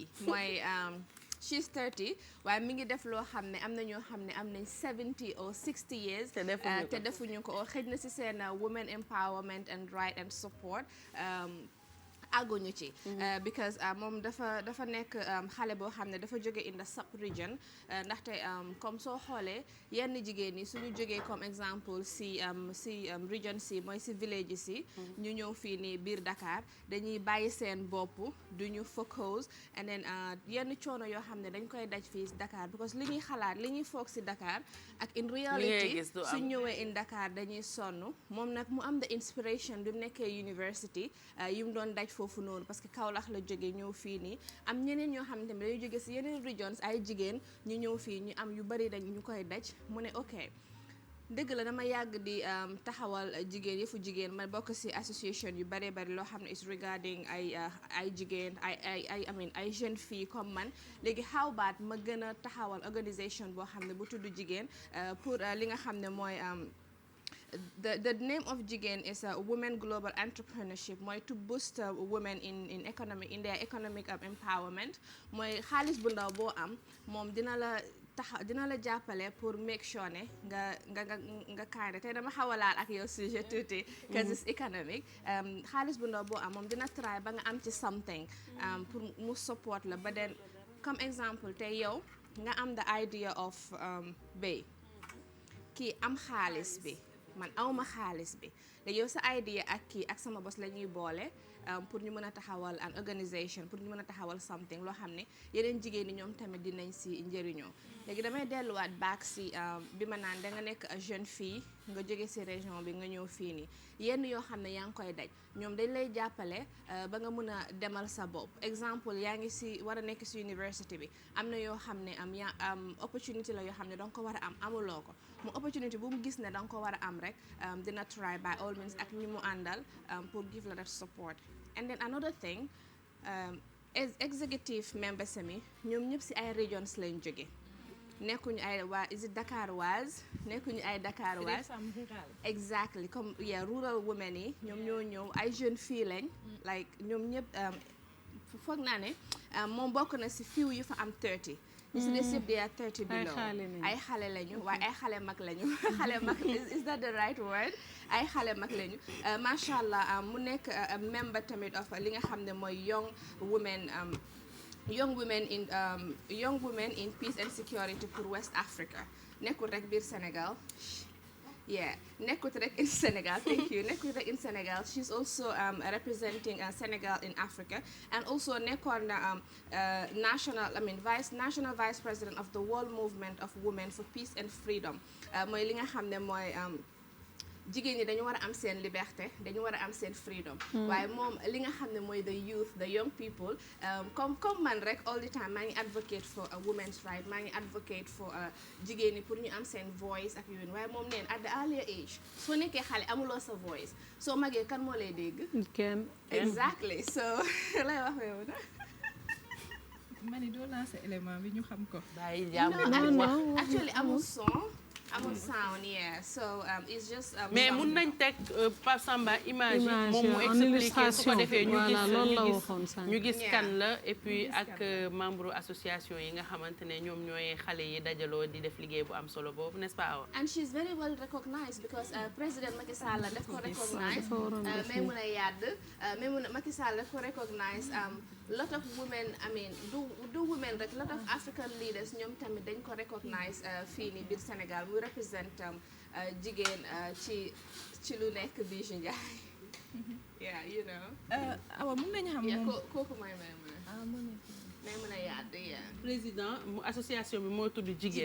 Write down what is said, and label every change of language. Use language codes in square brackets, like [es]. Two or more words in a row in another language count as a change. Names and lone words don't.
[wo] mooy [en] she's 30 [wo] waaye mi ngi def loo xam ne am na ñoo xam ne am nañ [en] 70 or 60 years. [wo] te defuñu ko xëj na ci seen [en] women empowerment and right and support. [wo] àgguñu ci because moom dafa nekk xale boo xam ne dafa jóge [en] in the sub region [wo] ndaxte comme soo xoolee yenn jigéen ñi suñu jógee [fr] comme exemple [wo] si region si mooy si village si ñu ñëw fii nii biir Dakar dañuy bàyyi seen bopp duñu [en] focus and then [wo] yenn coono yoo xam ne dañ koy daj fii si Dakar because li ñuy xalaat li ñuy foog si Dakar ak [en] in reality [wo] su ñëwee [en] in Dakar [wo] dañuy sonn moom nag mu am [en] the inspiration [wo] bi mu nekkee university yi mu doon daj foofu noonu parce que Kaolack la jóge ñëw fii nii am ñeneen ñoo xam ne tamit dañuy jóge si yeneen regions ay jigéen ñu ñëw fii ñu am yu bari dañ ñu koy daj mu ne ok dëgg la dama yàgg di taxawal jigéen yëfu jigéen ma bokk si association yu bari bari loo xam ne [en] is regarding [wo] ay jigéen ay [fr] jeunes filles [wo] comme man léegi [en] how about [wo] ma gën a taxawal organisation boo xam ne bu tudd jigéen pour li nga xam ne mooy [en] The name of Jigéen is a women global entrepreneurship [wo] mooy [en] to boost women in their economic empowerment [wo] mooy xaalis bu ndaw boo am moom dina la jàppale pour [en] make sure [wo] ne nga kaane tey dama xaw a laal ak yow sujet tuuti [en] because it's economic [wo] xaalis bu ndaw boo am moom dina try ba nga am ci something pour mu support la ba den comme exemple tey yow nga am [en] the idea of [wo] bay kii am xaalis bi man awma xaalis bi léegi yow sa idea ak kii ak sama bos la ñuy boole pour ñu mën a taxawal [en] an organisation [wo] pour ñu mën a taxawal something loo xam ne yeneen jigéen ñi ñoom tamit dinañ si njëriñoo léegi damay delluwaat back si bi ma naan da nga nekk [fr] jeune fille [wo] nga jóge si région bi nga ñëw fii nii yenn yoo xam ne yaa ngi koy daj ñoom dañ lay jàppale ba nga mën a demal sa bopp exemple yaa ngi si war a nekk si université bi am na yoo xam ne opportunity la yoo xam ne danga ko war a am amuloo ko mu opportunity bu mu gis ne danga ko war a am rek dina try [en] by all means [wo] ak ñi mu àndal pour give la [en] that support and then another thing executive members [wo] mi ñoom ñëpp si ay regions lañ jóge nekkuñu ay Dakaroise nekkuñu ay Dakaroise exactly comme [en] rural women [wo] yi ñoom ñoo ñëw ay jeunes filles lañ like ñoom ñëpp foog naa ne moom bokk na si fiw yu fa am 30 ñu si des yëpp [en] they are 30 below [wo] ay xale lañu waaye ay xale mag lañu xale mag [en] is that the right word [wo] ay xale mag lañu [ar] macha allah [wo] mu nekk member tamit of li nga xam ne mooy young [en] women in peace and security pour West Africa [wo] nekkul rek biir Sénégal nekkul rek [en] in Sénégal thank you [wo] nekkul rek [en] in Sénégal she's also representing Sénégal in Africa and also [wo] nekkoon na national vice president of the World Movement of Women for Peace and Freedom mooy li nga xam ne mooy jigéen ñi dañu war a am seen liberté dañu war a am seen freedom waaye moom li nga xam ne mooy [en] the youth the young people [wo] comme man rek [en] all the time [wo] maa ngi [en] advocate for a women's right [wo] maa ngi [en] advocate for [wo] jigéen ñi pour ñu am seen voice ak yooyu waaye moom neen [en] at the earlier age [wo] soo nekkee xale amuloo sa voice soo magee kan moo lay dégg kenn exactly so lay wax yow na mani doo lancer élément bi ñu xam ko [en] actually amul son amul sound so it's just [wo] mais mun nañ teg Pape Samba image moom mu expliquer su ko defee ñu gis kan la [fr] et puis [wo] ak membre association yi nga xamante ne ñoom ñooy xale yi dajaloo di def liggéey bu am solo boobu n'est-ce pas [en] and she's very well recognized because President Macky Sall [wo] daf ko [en] recognize Maimouna Yade Macky Sall [wo] daf ko [en] recognize lot of women du women rek lot of African leaders [wo] ñoom tamit dañ ko [en] recognize [wo] fii nii biir Sénégal muy [en] represent [wo] jigéen ci lu nekk [en] Bijou Ndiaye you know [wo] awa mun nañu xam moom kooku mooy Maimouna Yade président mu association bi moo tudd jigéen